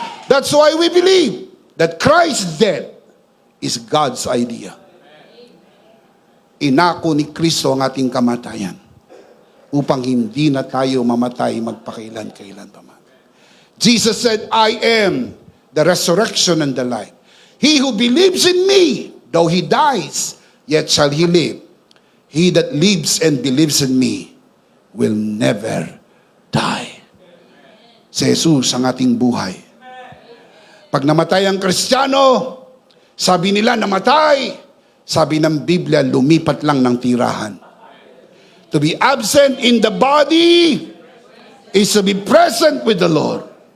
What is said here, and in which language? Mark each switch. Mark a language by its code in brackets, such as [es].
[en] That's why we believe that Christ's death is God's idea. [tl] Inako ni Kristo ang ating kamatayan upang hindi na tayo mamatay magpakailan-kailan pa man. [en] Jesus said, I am the resurrection and the life. He who believes in me, though he dies, yet shall he live. He that lives and believes in me will never die. [tl] Si Jesus ang ating buhay. Pag namatay ang Kristiyano, sabi nila namatay. Sabi ng Biblia, lumipat lang ng tirahan. [en] To be absent in the body is to be present with the Lord.